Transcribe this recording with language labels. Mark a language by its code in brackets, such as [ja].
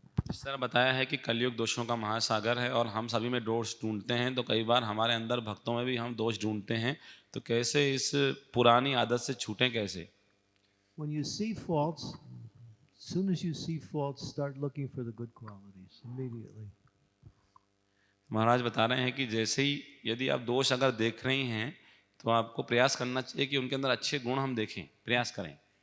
[hi] इस तरह बताया है कि कलयुग दोषों का महासागर है और हम सभी में दोष ढूंढते हैं, तो कई बार हमारे अंदर भक्तों में भी हम दोष ढूंढते हैं, तो कैसे इस पुरानी आदत से छूटें कैसे? [en] When you see faults, as soon as you see faults, start looking for the good qualities immediately. [hi] महाराज बता रहे हैं कि जैसे ही यदि आप दोष अगर देख रहे हैं तो आपको प्रयास करना चाहिए कि उनके अंदर अच्छे गुण हम देखें, प्रयास करें.